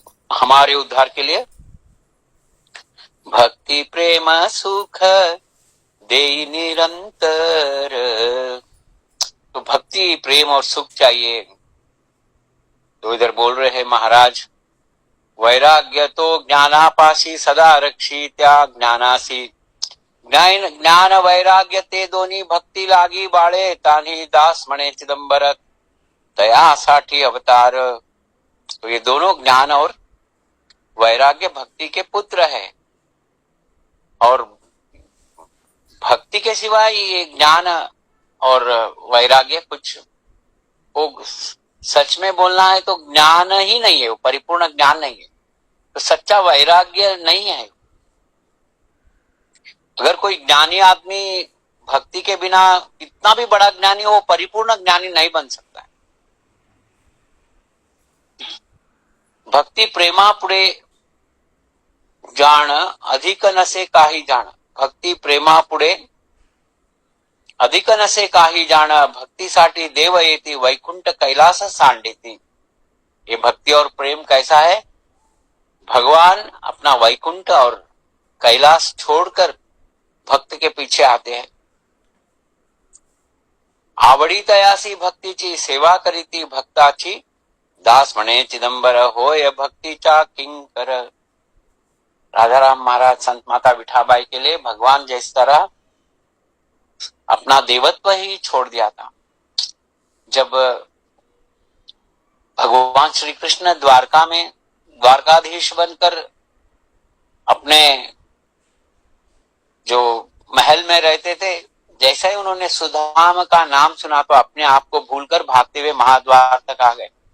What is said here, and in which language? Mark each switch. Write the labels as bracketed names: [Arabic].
[Hindi] हमारे उद्धार के लिए [Marathi] भक्ति प्रेम सुख देई निरंतर, [Hindi] तो भक्ति प्रेम और सुख चाहिए। तो इधर बोल रहे हैं महाराज, [Marathi] वैराग्य तो ज्ञानापाशी, सदा रक्षी त्या ज्ञानासी। ज्ञान वैराग्य ते दोन्ही, भक्ती लागी बाळे तान्ही, दास म्हणे चिदंबर तयासाठी अवतार। [Hindi] तो ये दोनों ज्ञान और वैराग्य भक्ति के पुत्र है, और भक्ति के सिवा ये ज्ञान और वैराग्य कुछ, वो सच में बोलना है तो ज्ञान ही नहीं है, वो परिपूर्ण ज्ञान नहीं है, तो सच्चा वैराग्य नहीं है। अगर कोई ज्ञानी आदमी भक्ति के बिना कितना भी बड़ा ज्ञानी हो, परिपूर्ण ज्ञानी नहीं बन सकता है। [Marathi] भक्ति प्रेमा पुढे जाण, अधिक नसे काही जाण। भक्ती प्रेमा पुढे अधिक नसे काही जाण, भक्तीसाठी देव येती, वैकुंठ कैलास सांडेती। [Hindi] ये भक्ति और प्रेम कैसा है? भगवान अपना वैकुंठ और कैलाश छोड़कर भक्त के पीछे आते हैं। [Marathi] आवडी तयासी भक्तीची, सेवा करीती भक्ताची, दास म्हणे चिदंबर, होय भक्तीचा किंकर। [Hindi] राजा राम महाराज संत माता विठाबाई के लिए भगवान जिस तरह अपना देवत्व ही छोड़ दिया था, जब भगवान श्री कृष्ण द्वारका में द्वारकाधीश बनकर अपने जो महल में रहते थे, जैसे ही उन्होंने सुदाम का नाम सुना तो अपने आप को भूलकर भागते हुए महाद्वार तक आ गए।